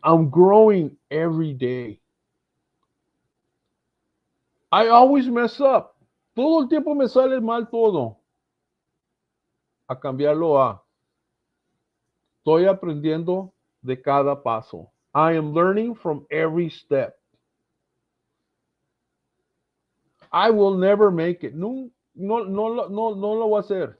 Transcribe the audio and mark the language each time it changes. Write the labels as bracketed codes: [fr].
[en] I'm growing every day. I always mess up. [es] Todo el tiempo me sale mal todo. A cambiarlo a estoy aprendiendo de cada paso. [en] I am learning from every step. I will never make it. [es] No, no, no, no, no lo voy a hacer.